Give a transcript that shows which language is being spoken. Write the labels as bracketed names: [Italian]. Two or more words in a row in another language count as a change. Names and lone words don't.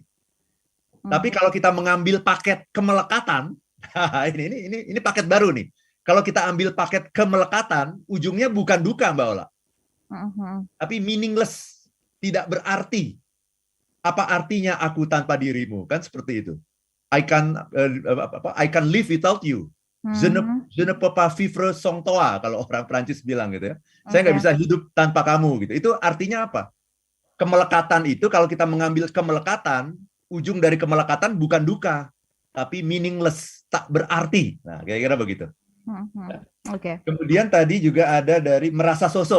[Indonesian] Tapi kalau kita mengambil paket kemelekatan, ini paket baru nih. Kalau kita ambil paket kemelekatan, ujungnya bukan duka, Mbak Ola. Tapi meaningless, tidak berarti. Apa artinya aku tanpa dirimu? Kan seperti itu. [English] I can live without you. Mhm. [French] Je ne peux pas vivre sans toi, [Indonesian] kalau orang Prancis bilang gitu ya. Saya nggak Oke. bisa hidup tanpa kamu gitu. Itu artinya apa? Kemelekatan itu, kalau kita mengambil kemelekatan, ujung dari kemelekatan bukan duka, tapi meaningless, tak berarti. Nah, kira-kira begitu. Mhm. Oke. Kemudian tadi juga ada dari merasa sosok.